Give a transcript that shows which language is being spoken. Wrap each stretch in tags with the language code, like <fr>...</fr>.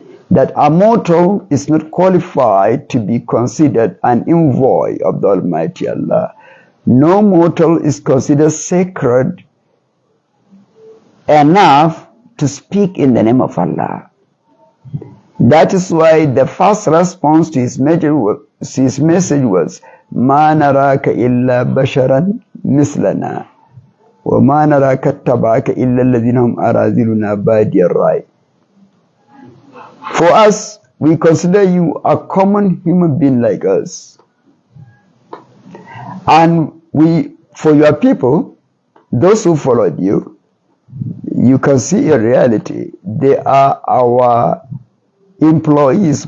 <en>That a mortal is not qualified to be considered an envoy of the Almighty Allah. No mortal is considered sacred enough to speak in the name of Allah. That is why the first response to his message was,</en> <ar>مَا نَرَاكَ إِلَّا بَشَرًا مِثْلَنَا وَمَا نَرَاكَ اتَّبَعَكَ إِلَّا الَّذِينَ هُمْ أَرَاذِلُنَا بَادِيَ الرَّأْيِ.</ar> <en>For us, we consider you a common human being like us. And for your people, those who followed you, you can see in reality, they are our employees.</en>